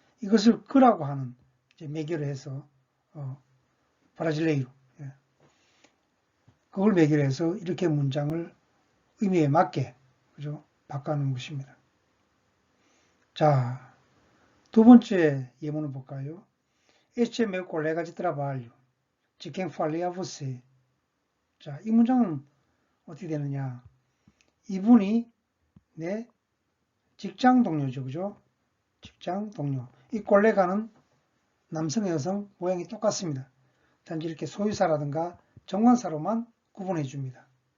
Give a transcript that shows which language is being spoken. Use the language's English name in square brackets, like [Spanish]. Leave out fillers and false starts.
[Korean] 이것을 그라고 하는 이제 매개로 해서 브라질레이로 그걸 매개로 해서 이렇게 문장을 의미에 맞게 그죠? 바꿔놓은 것입니다. 자, 두 번째 예문을 볼까요? [Portuguese] Este é meu colega de trabalho, de quem falei a você. [Korean] 자, 이 문장은 어떻게 되느냐? 이분이 내 직장 동료죠, 그죠? 직장 동료. 이 콜레가는 남성, 여성 모양이 똑같습니다. 단지 이렇게 소유사라든가 정관사로만 구분해 줍니다.